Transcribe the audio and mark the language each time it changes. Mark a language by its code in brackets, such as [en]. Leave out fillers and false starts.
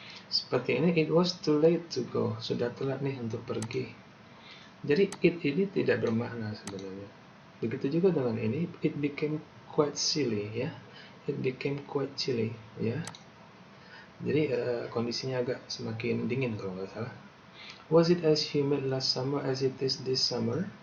[id] Seperti ini, [en] it was too late to go. [id] Sudah telat nih untuk pergi. Jadi it ini tidak bermakna sebenarnya. Begitu juga dengan ini, [en] it became quite chilly [id] ya. [en] It became quite chilly [id] ya. Jadi kondisinya agak semakin dingin kalau nggak salah. [en] Was it as humid last summer as it is this summer?